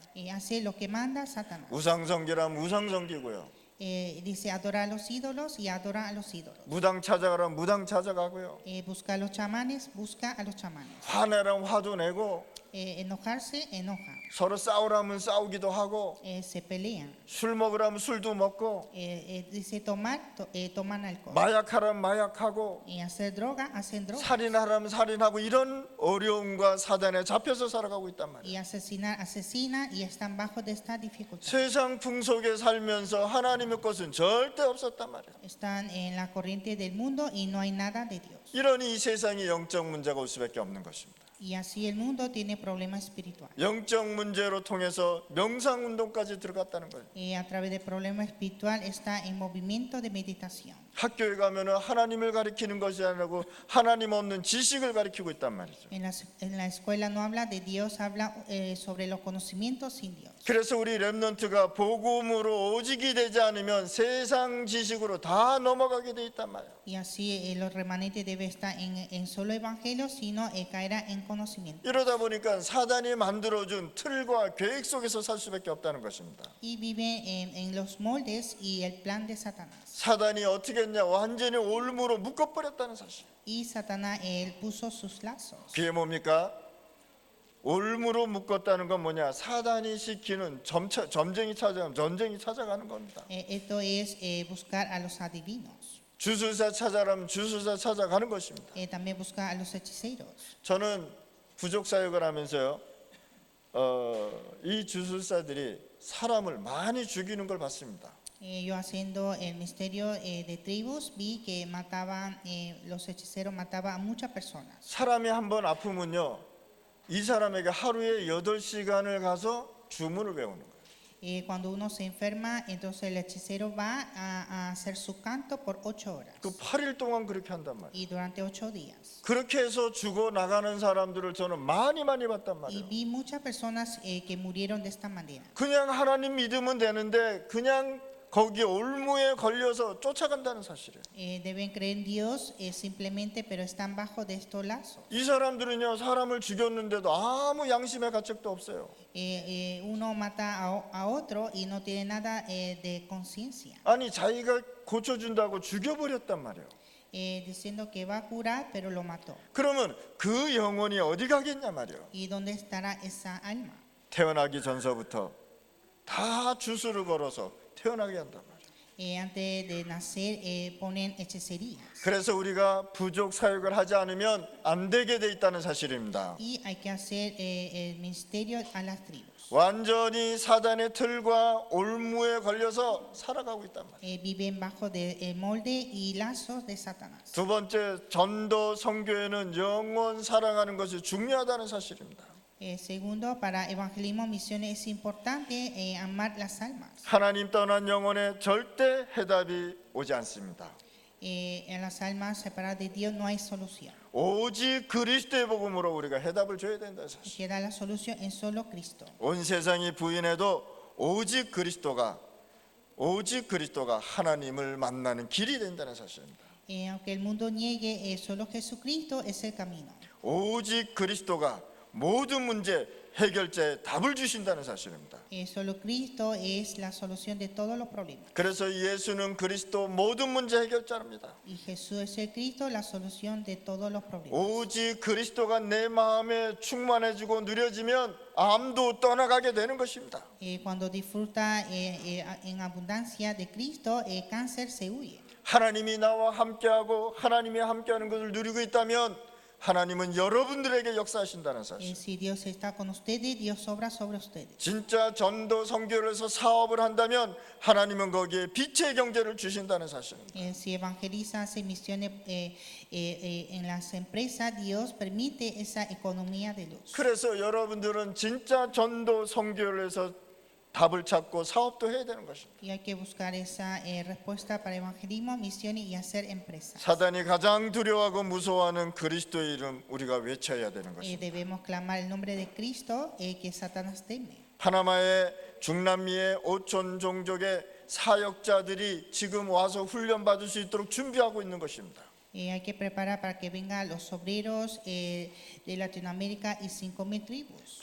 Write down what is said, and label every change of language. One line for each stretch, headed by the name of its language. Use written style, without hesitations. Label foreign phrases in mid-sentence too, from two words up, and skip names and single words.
Spanish: Hace lo que manda Satanás.
Korean: 우상성기라면 우상성기고요.
Spanish: Dice adora a los ídolos y adora a los ídolos.
Korean: 무당 찾아가라면 무당 찾아가고요.
Spanish: Busca a los chamanes, busca a los chamanes.
Korean: 화내라면 화도 내고
Spanish: Enojarse, enoja.
Korean: 서로 싸우라면 싸우기도 하고
Spanish: Se pelean.
Korean: 술 먹으라면 술도 먹고
Spanish: Dice tomar, toman alcohol.
Korean: 마약하라면 마약하고
Spanish: Hacer droga, hacen droga.
Korean: 살인하라면 살인하고 이런 어려움과 사단에 잡혀서 살아가고 있단 말이에요.
Spanish: Y asesinar, asesina y están bajo de esta dificultad.
Korean: 세상 풍속에 살면서 하나님의 것은 절대 없었단 말이에요.
Spanish: Están en la corriente del mundo y no hay nada de Dios.
Korean: 이러니 이 세상에 영적 문제가 올 수밖에 없는 것입니다.
Spanish: Y así el mundo tiene problemas espirituales.
Korean: 영적 문제로 통해서 명상 운동까지 들어갔다는 거예요.
Spanish: A través del problema espiritual está en movimiento de meditación.
Korean: 학교에 가면은 하나님을 가리키는 것이 아니고 하나님 없는 지식을 가리키고 있단 말이죠.
Spanish: En la escuela no habla de Dios, habla sobre los conocimientos sin Dios.
Korean: 그래서 우리 렘넌트가 복음으로 오직이 되지 않으면 세상 지식으로 다 넘어가게 돼 있단 말이에요.
Spanish: Y así los remanentes deben estar en solo evangelio, sino caerá en conocimiento.
Korean: 이러다 보니까 사단이 만들어준 틀과 계획 속에서 살 수밖에 없다는 것입니다.
Spanish: Y vive en los moldes y el plan de Satanás.
Korean: 사단이 어떻게 했냐? 완전히 올무로 묶어버렸다는 사실.
Spanish: Y Satanás él puso sus lazos.
Korean: 그게 뭡니까? 올무로 묶었다는 건 뭐냐? 사단이 시키는 전쟁이 찾아가는 겁니다.
Spanish: Esto es buscar a los adivinos.
Korean: 주술사 찾아라면 주술사 찾아가는 것입니다.
Spanish: También buscar a los hechiceros.
Korean: 저는 부족 사역을 하면서요, 이 주술사들이 사람을 많이 죽이는 걸 봤습니다.
Spanish: Yo haciendo el misterio de tribus vi que mataban, los hechiceros mataban a muchas personas.
Korean: 사람이 한번 아프면요, 이 사람에게 하루에 8시간을 가서 주문을 외우는 거예요.
Spanish: Cuando uno se enferma, entonces el hechicero va a hacer su canto por 8 horas.
Korean: 그 8일 동안 그렇게 한단 말이에요.
Spanish: Y durante 8 días.
Korean: 그렇게 해서 죽어 나가는 사람들을 저는 많이 봤단
Spanish: Y
Korean: 말이에요.
Spanish: vi muchas personas que murieron de esta manera.
Korean: 그냥 하나님 믿으면 되는데 그냥 거기에 올무에 걸려서 쫓아간다는 사실이에요.
Spanish: Deben creer en Dios simplemente, pero están bajo de estos lazos.
Korean: 이 사람들은요, 사람을 죽였는데도 아무 양심의 가책도 없어요.
Spanish: Uno mata a otro y no tiene nada de conciencia.
Korean: 아니, 자기가 고쳐준다고 죽여버렸단 말이에요.
Spanish: Diciendo que va a curar, pero lo mató.
Korean: 그러면 그 영혼이 어디 가겠냐 말이에요.
Spanish: ¿Y dónde estará esa alma?
Korean: 태어나기 전서부터 다 주술을 걸어서 태어나게 한단 말이에요.
Spanish: Antes de nacer ponen hechicerías.
Korean: 그래서 우리가 부족 사역을 하지 않으면 안 되게 돼 있다는 사실입니다.
Spanish: Y hay que hacer el ministerio a las tribus.
Korean: 완전히 사단의 틀과 올무에 걸려서 살아가고 있단 말이에요.
Spanish: Viven bajo del molde y lazos de Satanás.
Korean: 두 번째, 전도 선교에는 영혼 사랑하는 것이 중요하다는 사실입니다.
Spanish: Segundo, para evangelismo, misiones es importante amar las almas.
Korean: 하나님 떠난 영혼에 절대 해답이 오지 않습니다.
Spanish: En las almas separadas de Dios no hay solución.
Korean: 오직 그리스도의 복음으로 우리가 해답을 줘야 된다 사실.
Spanish: Queda la solución en solo Cristo.
Korean: 온 세상이 부인해도 오직 그리스도가 하나님을 만나는 길이 된다는 사실입니다.
Spanish: Aunque el mundo niegue, solo Jesucristo es el camino.
Korean: 오직 그리스도가 모든 문제 해결자의 답을 주신다는 사실입니다.
Spanish: Solo Cristo es la solución de todos los problemas.
Korean: 그래서 예수는 그리스도 모든 문제 해결자입니다.
Spanish: Y Jesús es el Cristo, la solución de todos los problemas.
Korean: 오직 그리스도가 내 마음에 충만해지고 누려지면 암도 떠나가게 되는 것입니다.
Spanish: Cuando disfruta en abundancia de Cristo, el cáncer se huye.
Korean: 하나님이 나와 함께하고 하나님이 함께하는 것을 누리고 있다면 하나님은 여러분들에게 역사하신다는 사실.
Spanish: Si Dios está con ustedes, Dios obra sobre ustedes.
Korean: 진짜 전도 선교를 해서 사업을 한다면 하나님은 거기에 빛의 경제를 주신다는 사실입니다.
Spanish: Si evangeliza, hace misiones en las empresas, Dios permite esa economía de luz.
Korean: 그래서 여러분들은 진짜 전도 선교를 해서 답을 찾고 사업도 해야 되는 것입니다.
Spanish: Y hay que buscar esa respuesta para evangelismo, misiones y hacer empresas.
Korean: 사단이 가장 두려워하고 무서워하는 그리스도의 이름 우리가 외쳐야 되는 것입니다.
Spanish: Debemos clamar el nombre de Cristo que Satanás teme.
Korean: 파나마의 중남미의 5천 종족의 사역자들이 지금 와서 훈련 받을 수 있도록 준비하고 있는 것입니다.
Spanish: Hay que preparar para que vengan los obreros de Latinoamérica y 5,000 tribus.